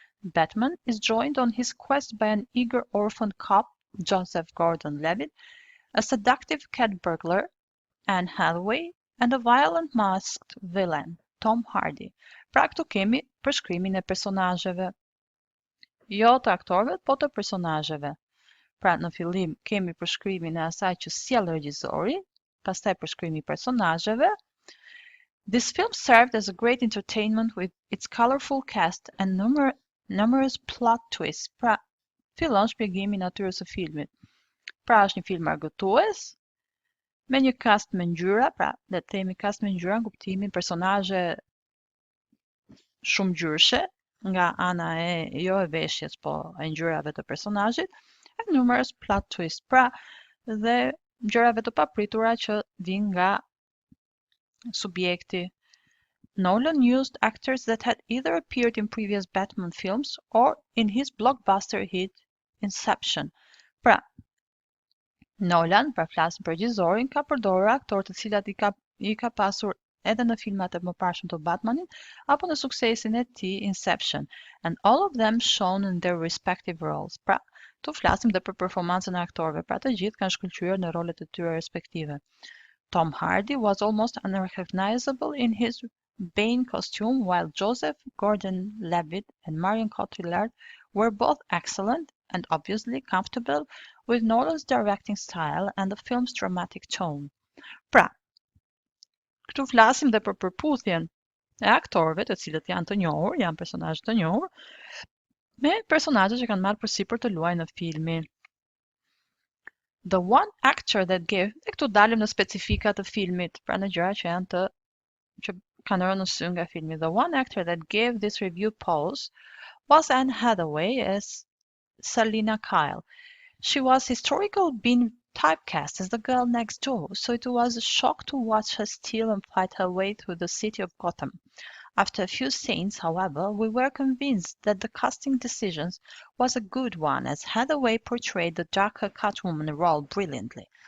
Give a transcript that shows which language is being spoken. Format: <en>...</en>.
<en>Batman is joined on his quest by an eager orphan cop, Joseph Gordon-Levitt, a seductive cat burglar, Anne Hathaway, and a violent masked villain, Tom Hardy.</en> <sq>Pra këtu kemi përshkrimin e personazheve, jo të aktorëve, po të personazheve. Pra në fillim kemi përshkrimin e asaj që sjell regjizori, pastaj përshkrimi i personazheve.</sq> <en>This film served as a great entertainment with its colorful cast and numerous plot twists.</en> <sq>Pra fillon shpjegimi i natyrës së filmit. Pra është një film argëtues me një cast me ngjyra, pra le të themi cast me ngjyra në kuptimin personazhe shumë ngjyrshe, nga ana jo e veshjes, po e ngjyrave të personazhit,</sq> <en>and numerous plot twists,</en> <sq>pra dhe gjërave të papritura që vijnë nga subjekti.</sq> <en>Nolan used actors that had either appeared in previous Batman films or in his blockbuster hit Inception.</en> <sq>Pra, Nolan, pra flasim për regjizorin, ka përdorur aktorë të cilat i ka pasur edhe në filmat e mëparshëm të Batmanit, apo në suksesin e tij Inception,</sq> <en>and all of them shown in their respective roles.</en> <sq>Pra, tu flasim dhe për performancën e aktorëve, pra të gjithë kanë shkëlqyer në rolet e tyre respektive.</sq> <en>Tom Hardy was almost unrecognizable in his Bane costume, while Joseph Gordon-Levitt and Marion Cotillard were both excellent and obviously comfortable with Nolan's directing style and the film's dramatic tone. Pra,</en> <sq>Këtu flasim dhe për përputhjen e aktorëve, të cilët janë të njohur, janë personazhe të njohur, me personazhe që kanë marrë përsipër të luajnë në filmin.</sq> <en>The one actor that gave,</en> <sq>dhe këtu dalim në specifikat të filmit, pra në gjëra që janë që kanë rënë në sy nga filmi.</sq> <en>The one actor that gave this review pose was Anne Hathaway as Selina Kyle. She was historically being typecast as the girl next door, so it was a shock to watch her steal and fight her way through the city of Gotham. After a few scenes, however, we were convinced that the casting decision was a good one, as Hathaway portrayed the darker Catwoman role brilliantly.</en>